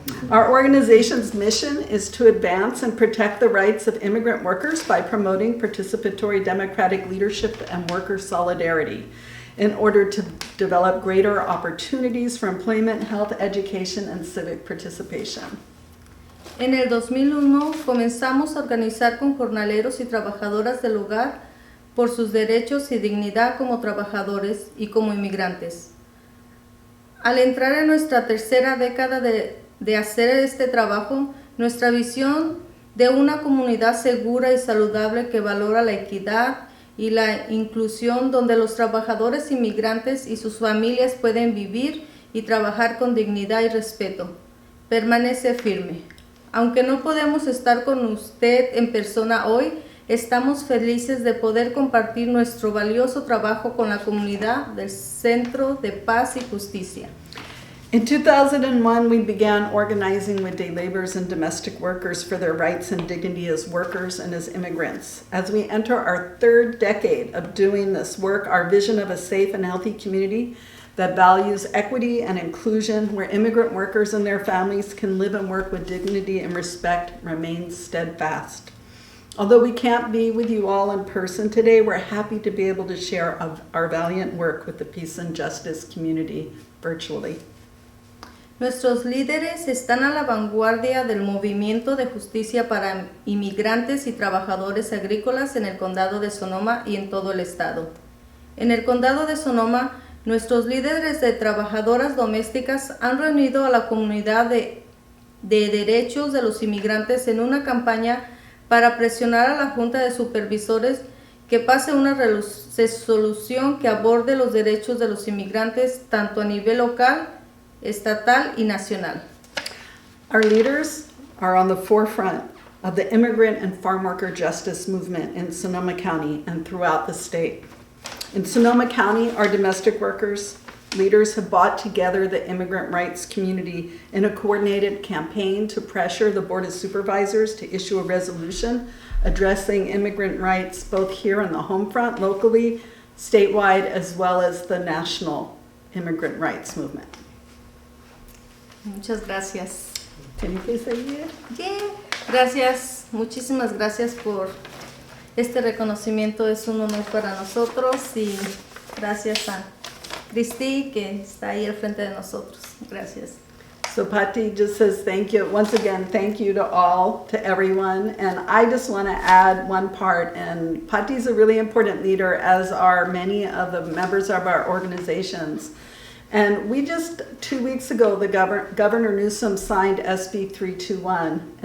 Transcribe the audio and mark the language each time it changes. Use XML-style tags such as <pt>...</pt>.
<en>Our organization's mission is to advance and protect the rights of immigrant workers by promoting participatory democratic leadership and worker solidarity in order to develop greater opportunities for employment, health, education, and civic participation.</en> <es>En el 2001 comenzamos a organizar con jornaleros y trabajadoras del hogar por sus derechos y dignidad como trabajadores y como inmigrantes. Al entrar en nuestra tercera década de hacer este trabajo, nuestra visión de una comunidad segura y saludable que valora la equidad y la inclusión, donde los trabajadores inmigrantes y sus familias pueden vivir y trabajar con dignidad y respeto, permanece firme. Aunque no podemos estar con usted en persona hoy, estamos felices de poder compartir nuestro valioso trabajo con la comunidad del Centro de Paz y Justicia.</es> <en>In 2001, we began organizing with day laborers and domestic workers for their rights and dignity as workers and as immigrants. As we enter our third decade of doing this work, our vision of a safe and healthy community that values equity and inclusion, where immigrant workers and their families can live and work with dignity and respect, remains steadfast. Although we can't be with you all in person today, we're happy to be able to share our valiant work with the peace and justice community virtually.</en> <es>Nuestros líderes están a la vanguardia del movimiento de justicia para inmigrantes y trabajadores agrícolas en el condado de Sonoma y en todo el estado. En el condado de Sonoma, nuestros líderes de trabajadoras domésticas han reunido a la comunidad de derechos de los inmigrantes en una campaña para presionar a la Junta de Supervisores que pase una resolución que aborde los derechos de los inmigrantes tanto a nivel local, estatal y nacional.</es> <en>Our leaders are on the forefront of the immigrant and farm worker justice movement in Sonoma County and throughout the state. In Sonoma County, our domestic workers leaders have brought together the immigrant rights community in a coordinated campaign to pressure the Board of Supervisors to issue a resolution addressing immigrant rights both here on the home front, locally, statewide, as well as the national immigrant rights movement.</en> <es>Muchas gracias.</es> <en>Can you please say it? Yeah.</en> <es>Gracias, muchísimas gracias por este reconocimiento, es un honor para nosotros y gracias a Cristi que está ahí al frente de nosotros. Gracias.</es> <en>So Patti just says thank you. Once again, thank you to all, to everyone. And I just want to add one part. And Patti's a really important leader, as are many of the members of our organizations. And we just 2 weeks ago, the Governor Newsom signed SB 321.</en>